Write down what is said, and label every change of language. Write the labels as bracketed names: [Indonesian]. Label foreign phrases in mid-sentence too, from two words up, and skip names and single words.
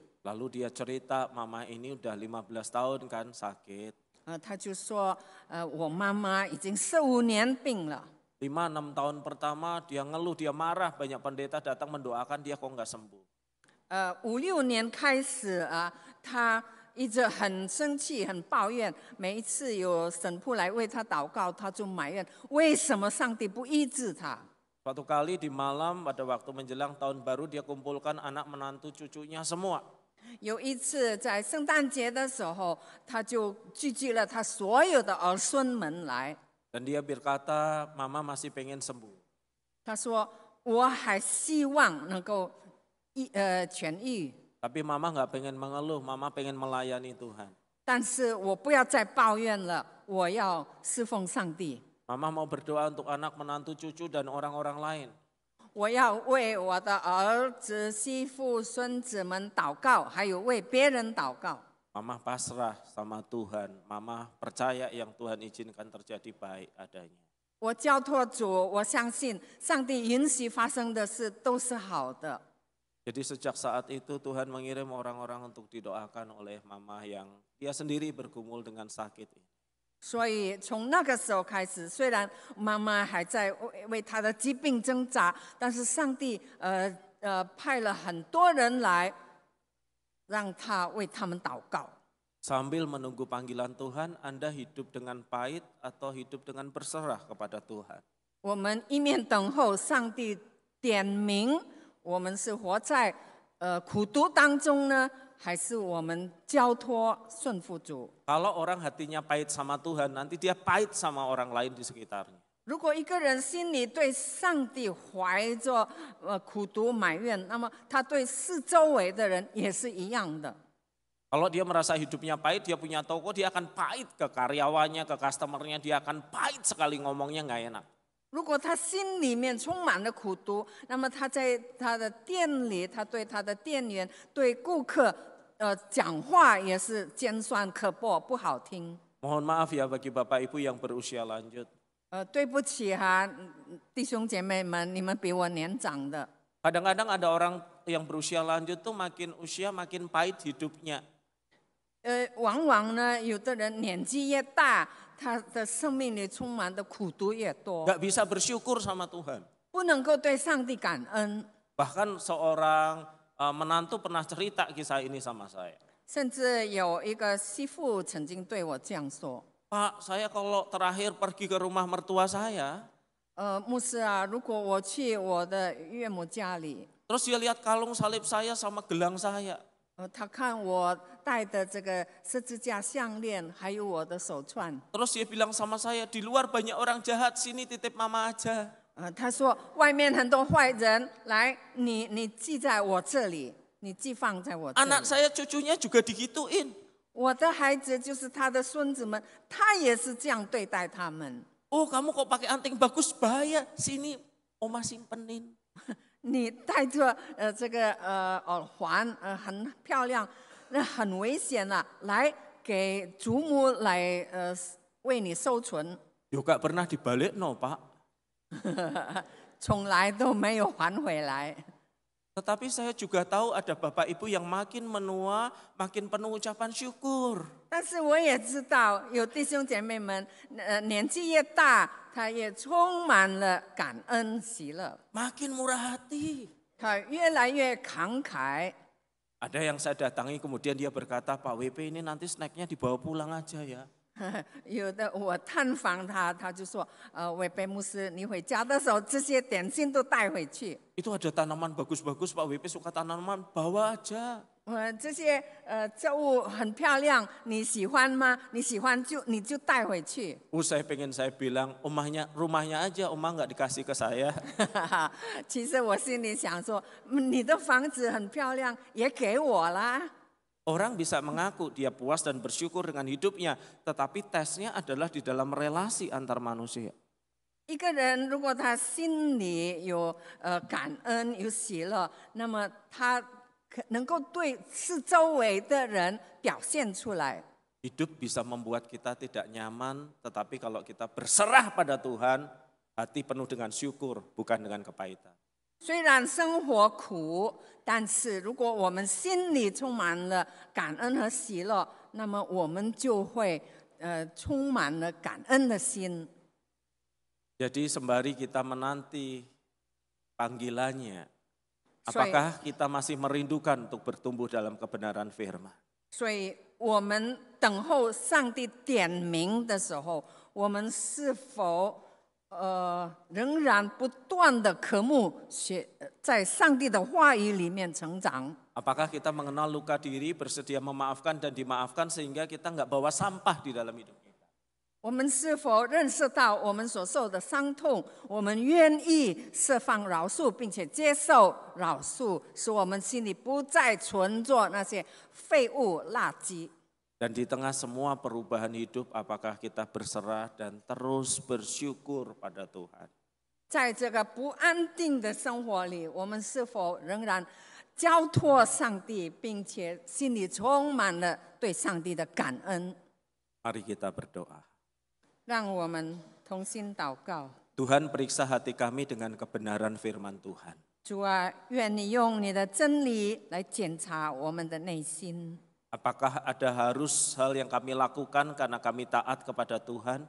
[Indonesian] Lalu dia cerita mama ini udah 15 tahun kan sakit. [Chinese] 他就说我妈妈已经15年病了。 [Indonesian] 5-6 tahun pertama dia ngeluh, dia marah, banyak pendeta datang mendoakan dia kok nggak sembuh. [Chinese] 5、6 年开始他一直很生气，很抱怨。每一次有神父来为他祷告，他就埋怨为什么上帝不医治他。 [Indonesian] Suatu kali di malam pada waktu menjelang tahun baru dia kumpulkan anak menantu cucunya semua. [Chinese] 有一次在圣诞节的时候，他就聚集了他所有的儿孙们来。 [Indonesian] Dan dia berkata, mama masih pengen sembuh. [Chinese] 他说：“我还希望能够痊愈。” [Indonesian] Tapi mama nggak pengen mengeluh, mama pengen melayani Tuhan. [Chinese] 但是我不要再抱怨了，我要侍奉上帝。 [Indonesian] Mama mau berdoa untuk anak, menantu, cucu, dan orang-orang lain. [Chinese] 我要为我的儿子、媳妇、孙子们祷告，还有为别人祷告。 [Indonesian] Mama pasrah sama Tuhan, mama percaya yang Tuhan izinkan terjadi baik adanya. [Chinese] 我交托主，我相信上帝允许发生的事都是好的。 [Indonesian] Jadi sejak saat itu Tuhan mengirim orang-orang untuk didoakan oleh mama yang dia sendiri bergumul dengan sakit. [Chinese] 所以从那个时候开始，虽然妈妈还在为她的疾病挣扎，但是上帝派了很多人来，让她为他们祷告。 [Indonesian] Sambil menunggu panggilan Tuhan, Anda hidup dengan pahit atau hidup dengan berserah kepada Tuhan. [Chinese] 我们一面等候上帝点名，我们是活在苦毒当中呢，还是我们交托顺服主？ [Indonesian] Kalau orang hatinya pahit sama Tuhan, nanti dia pahit sama orang lain di sekitarnya. [Chinese] 如果一个人心里对上帝怀着苦毒埋怨，那么他对四周围的人也是一样的。 [Indonesian] Kalau dia merasa hidupnya pahit, dia punya toko, dia akan pahit ke karyawannya, ke customernya, dia akan pahit sekali ngomongnya nggak enak. [Chinese] 如果他心里面充满了苦毒，那么他在他的店里，他对他的店员、对顾客，讲话也是尖酸刻薄，不好听。 [Indonesian] Mohon maaf ya bagi Bapak Ibu yang berusia lanjut. [Chinese] 对不起哈，弟兄姐妹们，你们比我年长的。 [Indonesian] Kadang-kadang ada orang yang berusia lanjut tuh makin usia makin pahit hidupnya. [Chinese] 往往呢，有的人年纪越大，他的生命里充满的苦毒越多， [Indonesian] Gak bisa bersyukur sama Tuhan. [Chinese] 不能够对上帝感恩。 [Indonesian] Bahkan seorang menantu pernah cerita kisah ini sama saya. [Chinese] 甚至有一个媳妇曾经对我这样说 [Indonesian] Pak, saya kalau terakhir pergi ke rumah mertua saya, [Chinese] 牧师啊，如果我去我的岳母家里， [Indonesian] terus dia lihat kalung salib saya sama gelang saya. [Chinese] 他看我戴的这个十字架项链，还有我的手串， [Indonesian] Terus dia bilang sama saya, di luar banyak orang jahat, sini titip mama aja. [Chinese] 他说外面很多坏人，来，你寄在我这里，你寄放在我这里。 [Indonesian] Anak saya cucunya juga digituin. [Chinese] 我的孩子就是他的孙子们，他也是这样对待他们。 [Indonesian] Oh kamu kok pakai anting bagus, bahaya, sini oma simpenin. [Chinese] 你戴着这个耳环很漂亮，那很危险啊！来给祖母来为你收存， [Indonesian] Yo gak pernah dibalik no Pak. [Chinese] 从来都没有还回来。 [Indonesian] Tetapi saya juga tahu ada Bapak Ibu yang makin menua, makin penuh ucapan syukur. [Chinese] 但是我也知道，有弟兄姐妹们，年纪越大，他也充满了感恩喜乐， [Indonesian] Makin murah hati. [Chinese] 他越来越慷慨。 [Indonesian] Ada yang saya datangi kemudian dia berkata, Pak WP ini nanti snacknya dibawa pulang aja ya. [Chinese] 有的我探访他，他就说：“韦贝牧师，你回家的时候，这些点心都带回去。 [Indonesian] Itu ada tanaman bagus-bagus, Pak WP suka tanaman, bawa aja. [Chinese] 这些作物很漂亮，你喜欢吗？你喜欢你就带回去。 [Indonesian] Saya pengen saya bilang, rumahnya aja, Oma nggak dikasih ke saya. [Chinese] 其实我心里想说，你的房子很漂亮，也给我啦。 [Indonesian] Orang bisa mengaku dia puas dan bersyukur dengan hidupnya, tetapi tesnya adalah di dalam relasi antar manusia. [Chinese] 一个人如果他心里有感恩有喜乐，那么他能够对四周围的人表现出来。 [Indonesian] Hidup bisa membuat kita tidak nyaman, tetapi kalau kita berserah pada Tuhan, hati penuh dengan syukur, bukan dengan kepahitan. [Chinese] 虽然生活苦，但是如果我们心里充满了感恩和喜乐，那么我们就会充满了感恩的心。 [Indonesian] Jadi sembari kita menanti panggilannya, apakah kita masih merindukan untuk bertumbuh dalam kebenaran firman? [Chinese] 所以我们等候上帝点名的时候，我们是否仍然不断的渴慕在上帝的话语里面成长？ [Indonesian] Apakah kita mengenal luka diri, bersedia memaafkan dan dimaafkan sehingga kita nggak bawa sampah di dalam hidup kita? [Chinese] 我们是否认识到我们所受的伤痛？我们愿意释放饶恕，并且接受饶恕，使我们心里不再存着那些废物垃圾。 [Indonesian] Dan di tengah semua perubahan hidup, apakah kita berserah dan terus bersyukur pada Tuhan? [Chinese] 在这个不安定的生活里，我们是否仍然交托上帝，并且心里充满了对上帝的感恩？ [Indonesian] Mari kita berdoa. [Chinese] 让我们同心祷告。 [Indonesian] Tuhan periksa hati kami dengan kebenaran firman Tuhan. [Chinese] 主啊，愿你用你的真理来检查我们的内心。 [Indonesian] Apakah ada harus hal yang kami lakukan karena kami taat kepada Tuhan?